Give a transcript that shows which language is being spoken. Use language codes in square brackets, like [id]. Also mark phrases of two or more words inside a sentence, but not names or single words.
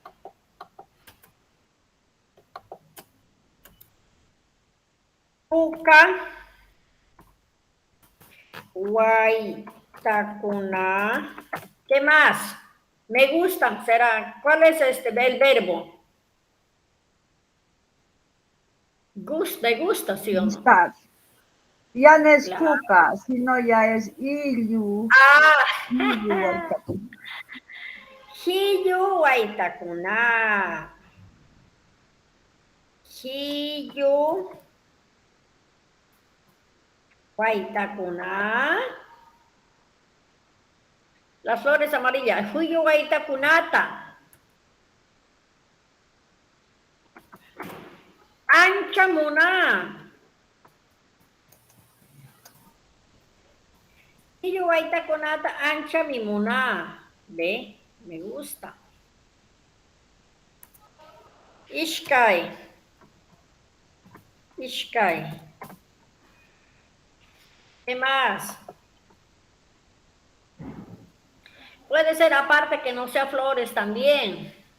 [qu] Puka Waitakuna. [es] ¿Qué más? Me gustan, será. ¿Cuál es el verbo? Me gusta, ¿sí o no? Gustar. Ya no es Claro. puca, sino ya es illu. Ah, [qu] Illu Waitakuna. Hiyu Waitakuna. Hiyu Waitakuna. [es] Las flores amarillas. [qu] Hiyu Waitakunata. Ancha Muna. Hiyu Waitakunata ancha mi muna. [es] ¿Ve? Me gusta. Ishkai. Ishkai. ¿Qué más? Puede ser aparte que no sea flores también.